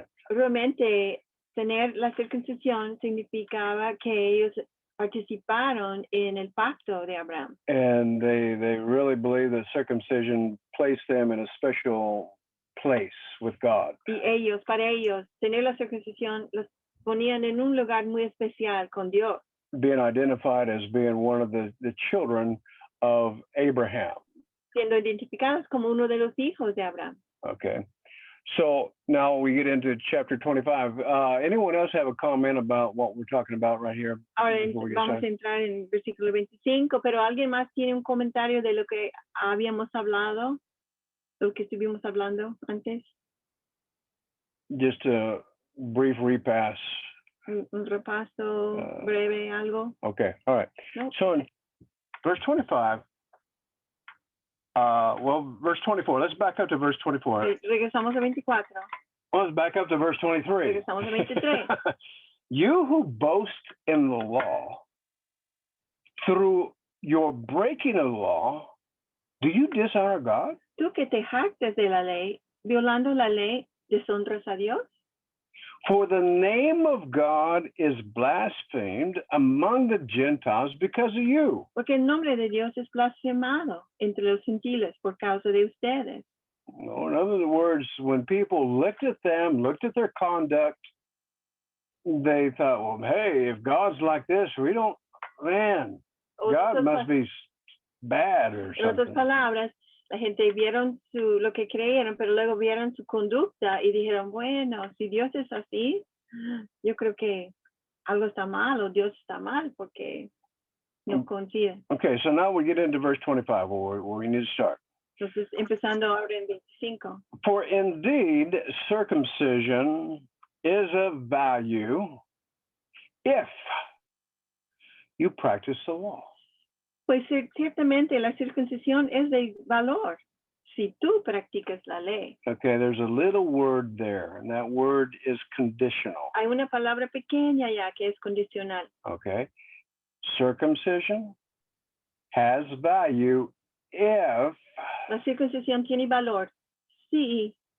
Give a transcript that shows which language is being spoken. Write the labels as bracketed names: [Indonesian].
[Spanish] Realmente, tener la circuncisión significaba que ellos participaron en el pacto de Abraham. [English] And they really believe that circumcision placed them in a special place with God. [Spanish] Y ellos, para ellos, tener la circuncisión los ponían en un lugar muy especial con Dios, [English] Being identified as being one of the children of Abraham. [Spanish] siendo identificados como uno de los hijos de Abraham. [English] Okay. So now we get into chapter 25. Anyone else have a comment about what we're talking about right here? [Spanish] Ahora [English] before we get [Spanish] vamos a [English] started? [Spanish] entrar en el versículo 25, pero ¿alguien más tiene un comentario de lo que habíamos hablado, lo que estuvimos hablando antes? [English] Just a brief repass. [Spanish] Un repaso breve, algo. [English] Okay. All right. [Spanish] No. [English] So in verse 25, verse 24. Let's back up to verse 24. [Spanish] Regresamos a 24. [English] Well, let's back up to verse 23. [Spanish] Regresamos a 23. [English] You who boast in the law, through your breaking of the law, do you dishonor God? [Spanish] Tú que te jactas de la ley, violando la ley, deshonras a Dios. [English] For the name of God is blasphemed among the Gentiles because of you. [Spanish] Porque el nombre de Dios es blasfemado entre los gentiles por causa de ustedes. [English] No, in other words, when people looked at them, looked at their conduct, they thought, well, hey, if God's like this, we don't, man, God must be bad or [Spanish] En otras [English] something. [Spanish] palabras, la gente vieron lo que creyeron, pero luego vieron su conducta y dijeron, bueno, si Dios es así, yo creo que algo está mal o Dios está mal porque no coincide. [English] Okay, so now we get into verse 25 where we need to start. [Spanish] Entonces, empezando ahora en 25. [English] For indeed, circumcision is of value if you practice the law. [Spanish] Pues ciertamente la circuncisión es de valor si tú practicas la ley. [English] Okay, there's a little word there, and that word is conditional. [Spanish] Hay una palabra pequeña ya que es condicional. [English] Okay, circumcision has value if [Spanish] La circuncisión tiene valor si